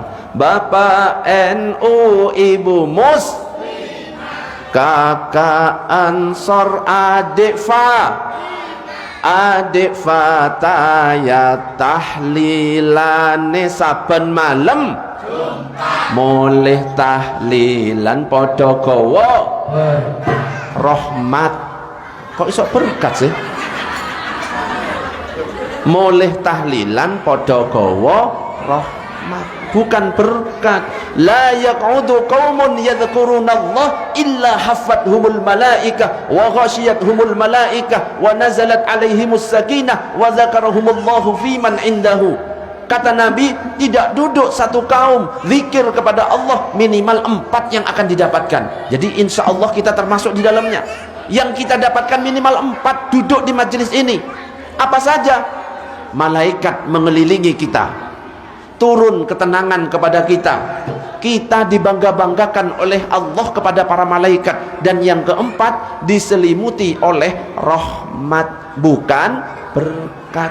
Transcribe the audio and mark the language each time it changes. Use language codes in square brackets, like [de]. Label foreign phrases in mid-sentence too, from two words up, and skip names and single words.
[jv] Bapak NU, Ibu Mus, kakak Ansor, adik Fataya tahlilane saben malam mulih tahlilan padha gawa rahmat. Kok iso berkat sih? Mulih tahlilan padha gawa rahmat, [id] bukan berkat. [ar] لا يقعد قوم يذكرون الله إلا حفتهم الملائكة وغشيتهم الملائكة ونزلت عليهم السكينة وذكرهم الله فيمن عنده. [id] Kata Nabi, tidak duduk satu kaum zikir kepada Allah minimal 4 yang akan didapatkan. Jadi [ar] إن شاء الله [id] kita termasuk di dalamnya. Yang kita dapatkan minimal 4 duduk di majelis ini. Apa saja? Malaikat mengelilingi kita, turun ketenangan kepada kita, kita dibangga-banggakan oleh Allah kepada para malaikat, dan yang keempat diselimuti oleh rahmat, bukan berkat.